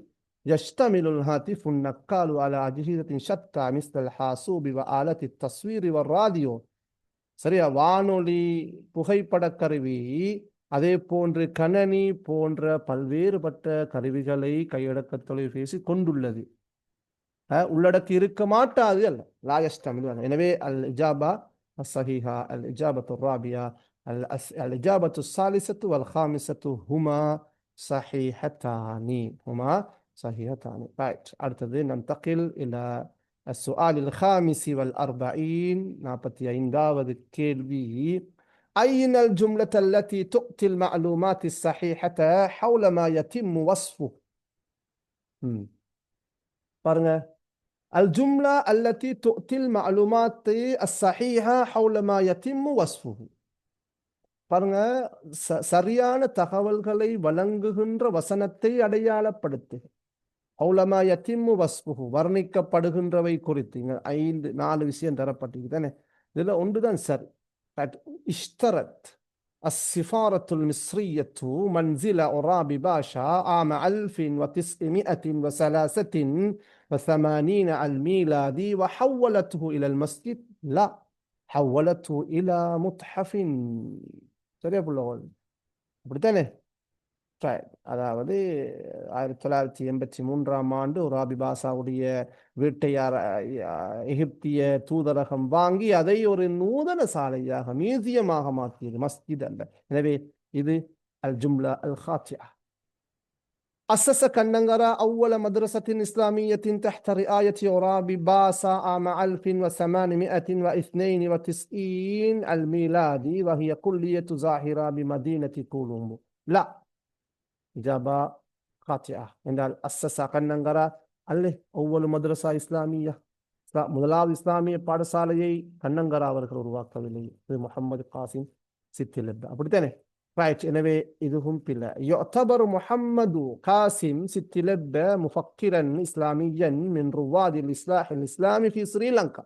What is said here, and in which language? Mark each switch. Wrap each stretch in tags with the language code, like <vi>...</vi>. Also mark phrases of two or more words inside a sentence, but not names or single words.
<ar>يشتمل الهاتف النقال على أجهزة شتى مثل الحاسوب و آلة التصوير و الراديو.</ar> <ta>சரியா? வானொலி, புகைப்பட கருவி, அதே போன்று கணனி போன்ற பல்வேறுபட்ட கருவிகளை கையடக்க தொலைபேசி கொண்டுள்ளது. உள்ளடக்கி இருக்க மாட்டாது அல்ல, லாயஸ்தமில்.</ta> <ar>எனவே الإجابة الصحيحة الإجابة الرابعة الإجابة الثالثة والخامسة هما صحيحتان. هما صحيحتان. right. அடுத்தது ننتقل إلى السؤال الخامس والأربعين.</ar> <ta>45வது கேள்வி.</ta> <ar>أين الجملة التي تؤتي المعلومات الصحيحة حول ما يتم وصفه؟ பாருங்க, الجملة التي تؤتي المعلومات الصحيحة حول ما يتم وصفه.</ar> <ta>பாருங்க, சரியான தகவல்களை வழங்குகின்ற வசனத்தை அடையாளப்படுத்து.</ta> <ar>حول ما يتم وصفه,</ar> <ta>வர்ணிக்கப்படுகின்றவை குறித்து 4 விஷயம் தரப்பட்டிருக்கு தானே. இதுல ஒன்றுதான் சரி.</ta> <ar>اشترت السفارة المصرية منزل عرابي باشا عام 1983 الميلادي وحولته إلى المسجد. لا، حولته إلى متحف.</ar> <ta>சரியா புள்ளவள்? அப்படித்தானே? அதாவது 1983ஆம் ஆண்டு ஒரு ஆபிபாசாவுடைய வீட்டை எகிப்திய தூதரகம் வாங்கி அதை ஒரு நூதன சாலையாக மியூசியமாக மாற்றியது, மஸ்ஜித் அல்ல. எனவே இது</ta> <ar>الجملة الخاطئة. أسس كنغرا أول مدرسة إسلامية تحت رعاية عرابي باسا عام 1892 الميلادي، وهي كلية زاهرة بمدينة كولومبو. لا، إجابة خاطئة. عند أسس كنغرا</ar> <ta>அல்லே ஒவ்வொரு</ta> <ar>مدرسة إسلامية,</ar> <ta>முதலாவது இஸ்லாமிய பாடசாலையை கண்ணங்கரா அவர்கள் உருவாக்கவில்லை. இது முகமது காசிம் சித்திலெப்ப, அப்படித்தானே? ரைட். எனவே இதுவும் பிள்ளை.</ta> <ar>يعتبر محمد قاسم صديلبي مفكرا إسلاميا من رواد الإصلاح الإسلامي في سريلانكا.</ar>